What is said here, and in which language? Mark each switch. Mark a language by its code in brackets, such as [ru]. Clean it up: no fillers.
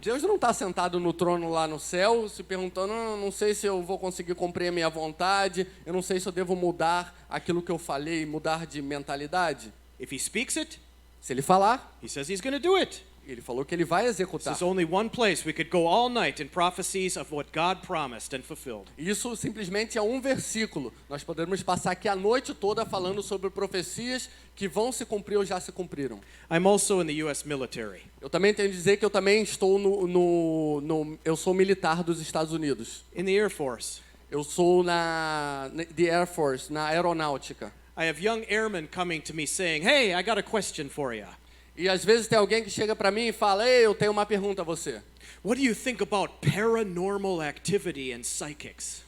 [pt] Deus não está sentado no trono lá no céu, se perguntando, não sei se eu vou conseguir cumprir a minha vontade, eu não sei se eu devo mudar aquilo que eu falei, mudar de mentalidade. [en] If he speaks it, [pt] Se Ele falar, [en] he says he's going to do it. [pt] Ele falou que Ele vai [en] This [pt] executar. [en] is only one place we could go all night in prophecies of what God promised and fulfilled. [pt] Isso simplesmente é um versículo. Nós podemos passar aqui a noite toda falando sobre profecias que vão se cumprir ou já se cumpriram. [en] I'm also in the U.S. military. [pt] Eu também tenho que dizer que eu também estou eu sou militar dos Estados Unidos. [en] In the Air Force, [pt] Eu sou the Air Force, na aeronáutica. [en] I have young airmen coming to me saying, "Hey, I got a question for you. [pt] E às vezes tem alguém que chega para mim e fala: "Ei, eu tenho uma pergunta a você. [en] What do you think about paranormal activity and psychics?"